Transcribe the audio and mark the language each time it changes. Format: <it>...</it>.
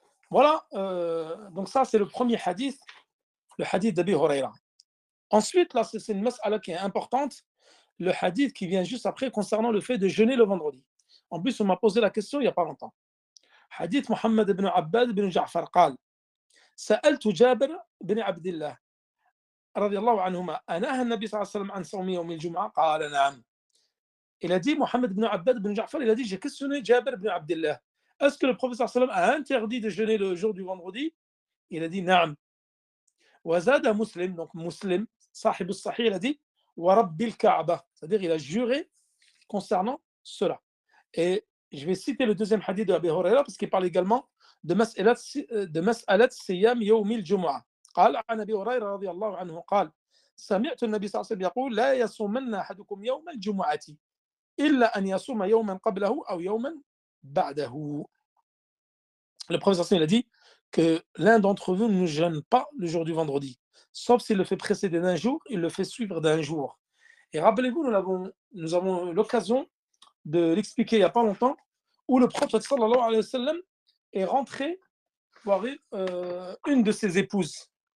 <fr>Voilà, donc ça c'est le premier hadith, le hadith d'Abi Huraira. Ensuite, là c'est une mas'ala qui est importante, le hadith qui vient juste après concernant le fait de jeûner le vendredi. En plus, on m'a posé la question il n'y a pas longtemps. Hadith Muhammad ibn Abbad ibn Ja'far</fr> <ar>قال سألت جابر بن عبد الله رضي الله عنهما أنهى النبي صلى الله عليه وسلم عن صوم يوم الجمعة قال نعم.</ar> <fr>Il a dit, Mohammed ibn Abbad ibn Ja'far, il a dit, j'ai questionné Jabir ibn Abdullah. Est-ce que le prophète sallallahu alayhi wa sallam a interdit de jeûner le jour du vendredi? Il a dit, Naam. Wazada Muslim, donc Muslim, Sahib al-Sahih, il a dit, Wa Rabbil Kaaba. C'est-à-dire, il a juré concernant cela. Et je vais citer le deuxième hadith de Abi Huraira parce qu'il parle également de mas'alat siyam yawm al-jumu'ah.</fr> <ar>قال عن أبي هريرة رضي الله عنه قال سمعت النبي صلى الله عليه وسلم يقول لا يصومن أحدكم يوم الجمعة إلا أن يصوم يوما قبله أو يوما بعده.</ar> <fr>Le professeur il a dit que l'un d'entre vous ne jeûne pas le jour du vendredi, sauf s'il le fait précéder d'un jour, il le fait suivre d'un jour. Et rappelez-vous, nous avons l'occasion de l'expliquer il n'y a pas longtemps, où le prophète sallallahu alayhi wa sallam est rentré voir une de ses épouses.</fr>